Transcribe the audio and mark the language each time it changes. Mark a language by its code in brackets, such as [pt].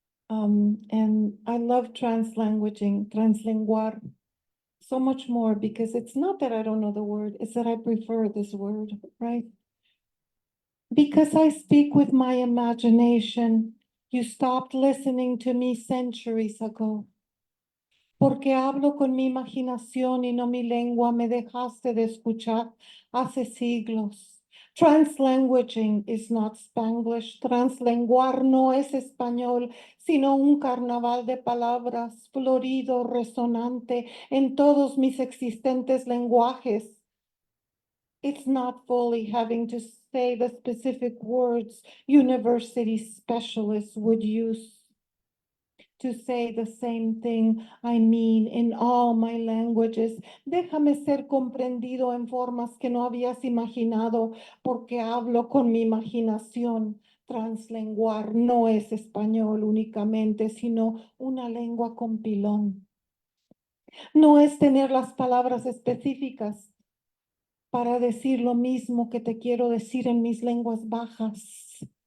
[en] And I love translanguaging, translinguar, so much more because it's not that I don't know the word, it's that I prefer this word, right? Because I speak with my imagination, you stopped listening to me centuries ago. [es] Porque hablo con mi imaginación y no mi lengua, me dejaste de escuchar hace siglos. [en] Translanguaging is not Spanglish. [es] Translenguar no es español, sino un carnaval de palabras florido, resonante en todos mis existentes lenguajes. [en] It's not fully having to say the specific words university specialists would use to say the same thing I mean in all my languages. [es] Déjame ser comprendido en formas que no habías imaginado, porque hablo con mi imaginación. Translenguar no es español únicamente, sino una lengua con pilón. No es tener las palabras específicas para decir lo mismo que te quiero decir en mis lenguas bajas.